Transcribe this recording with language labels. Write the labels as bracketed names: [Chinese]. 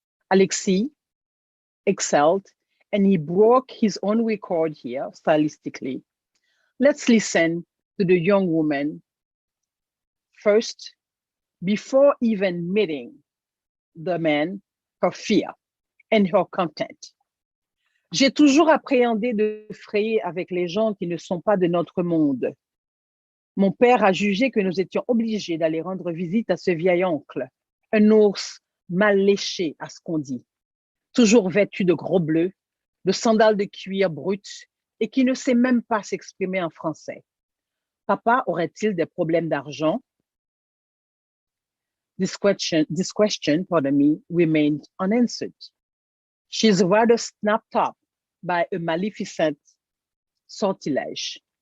[English] Alexis excelled, and he broke his own record here stylistically. Let's listen to the young woman first, before even meeting the man, her fear and her content. [French] J'ai toujours appréhendé de frayer avec les gens qui ne sont pas de notre monde. Mon père a jugé que nous étions obligés d'aller rendre visite à ce vieil oncle, un ours mal léché à ce qu'on dit, toujours vêtu de gros bleus, de sandales de cuir brutes et qui ne sait même pas s'exprimer en français. Papa aurait-il des problèmes d'argent? [English] This question, pardon me, remained unanswered. She's rather snapped up by a maleficent sortilege.